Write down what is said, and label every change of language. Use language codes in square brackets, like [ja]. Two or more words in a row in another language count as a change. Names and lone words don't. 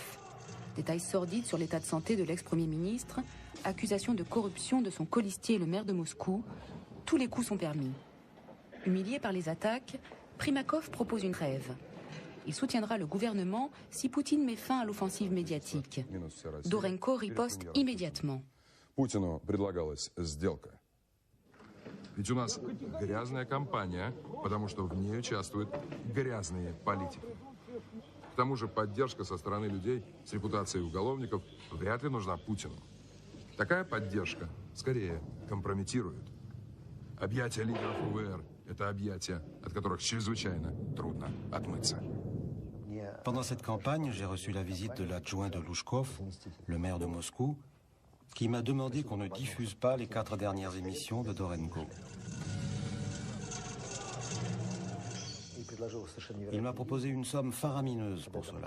[fr] Détails sordides sur l'état de santé de l'ex-premier ministre, accusation de corruption de son colistier et le maire de Moscou, tous les coups sont permis. Humilié par les attaques, Primakov propose une trêve. Il soutiendra le gouvernement si Poutine met fin à l'offensive médiatique. Dorenko riposte immédiatement. [ru] Путину предлагалась сделка. Ведь у нас грязная кампания, потому что в ней участвуют грязные политики. К тому же поддержка со стороны людей с репутацией уголовников вряд ли нужна Путину. Такая поддержка скорее компрометирует. Объятия лидеров УВР – это объятия, от которых чрезвычайно трудно отмыться. [fr] Pendant cette campagne, j'ai reçu la visite de l'adjoint de Louchkov, le maire de Moscou, qui m'a demandé qu'on ne diffuse pas les 4 dernières émissions de Dorenko. Il m'a proposé une somme faramineuse pour cela.